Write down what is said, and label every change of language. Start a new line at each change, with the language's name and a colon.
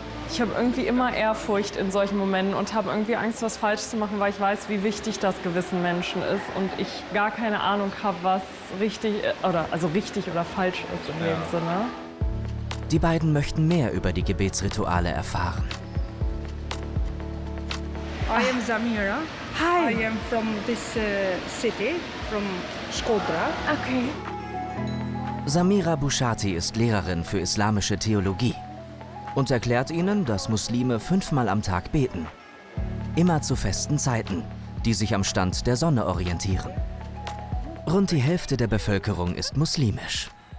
German: Ich habe irgendwie immer Ehrfurcht in solchen Momenten und habe irgendwie Angst, was falsch zu machen, weil ich weiß, wie wichtig das gewissen Menschen ist und ich gar keine Ahnung habe, was richtig oder falsch ist in dem Sinne. Die beiden möchten mehr über die Gebetsrituale erfahren.
English: I am Zamira. Hi. I am from this city, from Shkodra. Okay.
German: Samira Bushati ist Lehrerin für islamische Theologie und erklärt ihnen, dass Muslime 5-mal am Tag beten. Immer zu festen Zeiten, die sich am Stand der Sonne orientieren. Rund die Hälfte der Bevölkerung ist muslimisch.